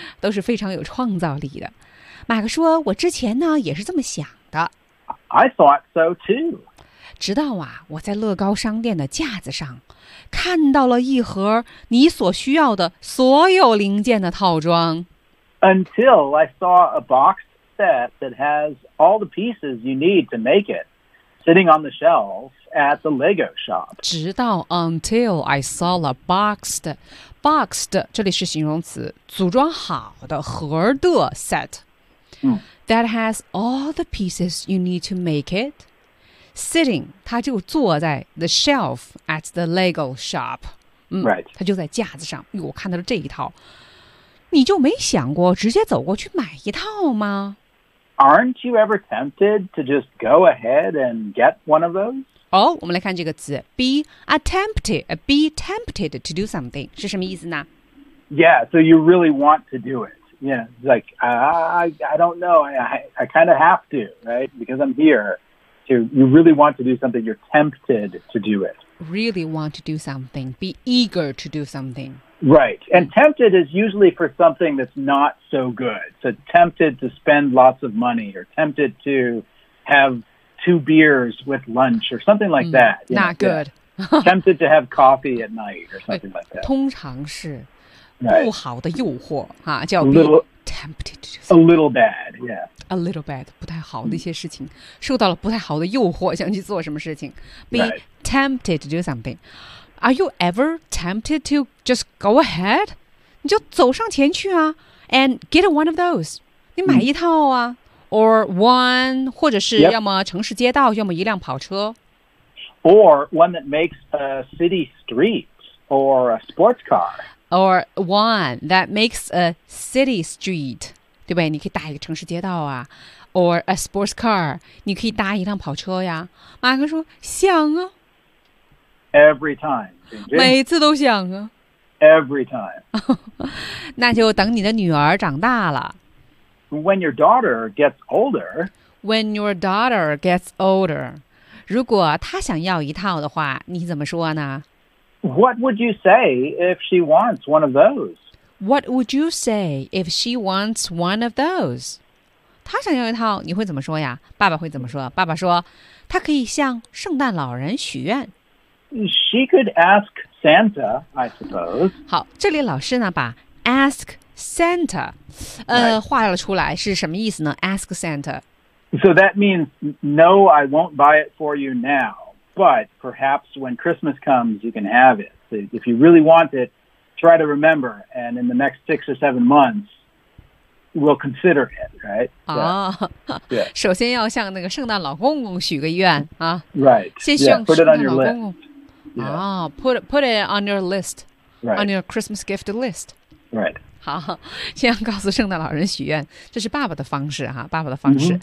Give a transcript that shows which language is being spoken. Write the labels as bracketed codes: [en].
[zh] 都是非常有创造力的。马克说，我之前呢也是这么想的。 [en] I thought so too. [zh] 直到啊，我在乐高商店的架子上看到了一盒你所需要的所有零件的套装。 [en] Until I saw a box set that has all the pieces you need to make it. Sitting on the shelves at the Lego shop. 直到 until I saw a boxed, [zh] 这里是形容词，组装好的盒的 [en] set、that has all the pieces you need to make it. Sitting, [zh] 它就坐在 [en] the shelf at the Lego shop.、 right. [zh] 它就在架子上。我看到了这一套。你就没想过直接走过去买一套吗？ [en] Aren't you ever tempted to just go ahead and get one of those? [zh] 我们来看这个词 be tempted to do something 是什么意思呢？ [en] Yeah, so you really want to do it. Yeah, you know, like I don't know, I kind of have to, right? Because I'm here. You really want to do something, you're tempted to do it. really want to do something, be eager to do something. Right. And tempted is usually for something that's not so good. So tempted to spend lots of money or tempted to have two beers with lunch or something like that. Not know, good. Tempted to have coffee at night or something like that. [zh] 通常是不好的诱惑、right. 啊、叫 be tempted to do something. [en] A little bad, yeah. A little bad, [zh] 不太好的一些事情、mm. 受到了不太好的诱惑想去做什么事情 Be、 [en] right. tempted to do something. Are you ever tempted to just go ahead? [zh] 你就走上前去啊 [en] And get one of those. [zh] 你买一套啊、mm. [en] Or one, [zh] 或者是要么城市街道、 [en] yep. [zh] 要么一辆跑车 [en] Or one that makes a city street or a sports car. Or one that makes a city street. [zh] 对不对？你可以搭一个城市街道啊 ， [en] or a sports car， [zh] 你可以搭一辆跑车呀。马克说想啊 [en] ，every time， [zh] 每次都想啊 [en] ，every time， [zh] 那就等你的女儿长大了。 [en] When your daughter gets older， when your daughter gets older， [zh] 如果她想要一套的话，你怎么说呢 [en] ？What would you say if she wants one of those？ What would you say if she wants one of those? [zh] 她想要一套，你会怎么说呀？爸爸会怎么说？爸爸说，她可以向圣诞老人许愿。 [en] She could ask Santa, I suppose. [zh] 好，这里老师呢，把 ask Santa, 画了出来，是什么意思呢 ？ [en] Ask Santa. So that means, no, I won't buy it for you now, but perhaps when Christmas comes, you can have it. So if you really want it,try to remember, and in the next 6 or 7 months, we'll consider it, right? So, yeah. [zh] 首先要向那个圣诞老公公许个愿、啊、 [en] Right. [zh] 先向圣诞老公公。 [en] Yeah, put it on your list. Yeah. Oh, put it on your list. On your Christmas gift list. Right. [zh] 好，先告诉圣诞老人许愿，这是爸爸的方式、啊、爸爸的方式。